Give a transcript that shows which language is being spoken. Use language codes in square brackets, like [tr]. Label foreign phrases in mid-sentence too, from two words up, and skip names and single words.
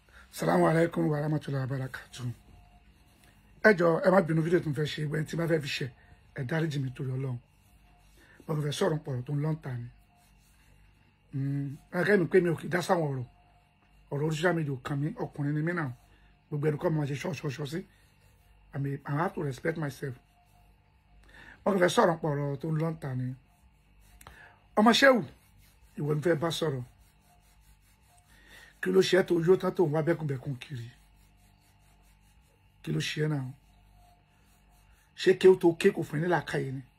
[ar] السلام عليكم ورحمة الله وبركاته. [yo] Ẹ jọ̀ọ́, ẹ má bínú fídíò tó ń fẹ́ ṣe ìgbẹ́ tí bá fẹ́ fi ṣe ẹ dáríjì mi torí Ọlọ́run. Mo fẹ́ sọ̀rọ̀ pọ̀rọ̀ tó ń lọ́n ta ni. Ẹ̀kẹ́ mi pé mi ò kì í dá sáwọn ọ̀rọ̀ [en] social media [yo] kan mi ọkùnrin ni mí náà. Gbogbo ẹnu kọ́ máa ṣe ṣọ́ọ̀ṣọ́ọ̀ṣọ́ sí. [en] I have to respect myself. [yo] Mo fẹ́ sọ̀rọ̀ pọ̀rọ̀ tó ń lọ́n ta ni. Ọmọ Ṣéwù, ìwọ ni fẹ́ bá sọ̀rọ̀. Kí ló ṣe tó yó tán tó ń wá bẹ́kùnbẹ́kùn kiri? Kí ló ṣe náà? Ṣé kí ó tó ké kò fún ní làákàyè ni?